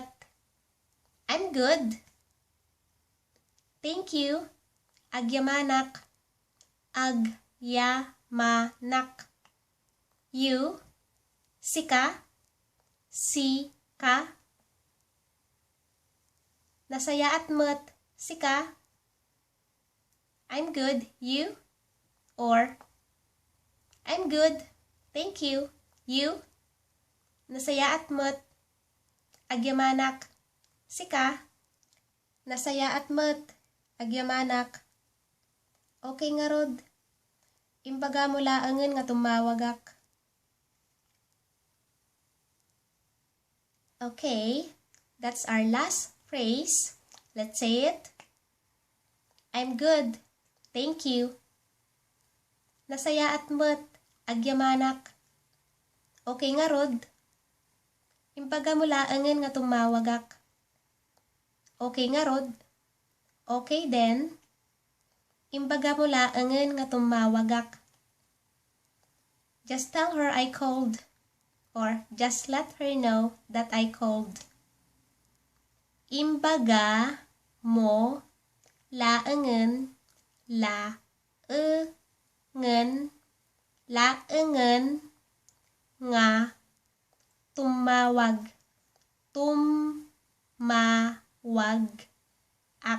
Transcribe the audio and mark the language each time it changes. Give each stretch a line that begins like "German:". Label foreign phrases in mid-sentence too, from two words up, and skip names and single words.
English: I'm good. Thank you.
Iloko: Agyamanak. Agyamanak.
English: You. Sika.
Iloko: Sika. Nasayaat mo't Sika.
English: I'm good. You? Or I'm good. Thank you. You?
Iloko: Nasayaat mo't Agyamanak Sika. Nasayaat mo't Agyamanak. Okay nga rod. Imbaga mo laengen nga tumawagak.
English: Okay, that's our last phrase. Let's say it. I'm good. Thank you.
Iloko: Nasayaat mo't Agyamanak. Okay nga rod. Imbaga mo laengen nga tumawagak. Okay nga rod.
English: Okay then.
Iloko: Imbaga mo laengen nga tumawagak.
English: Just tell her I called. Or just let her know that I called.
Iloko: Imbaga mo laengen nga tumawag. Tumawag ak.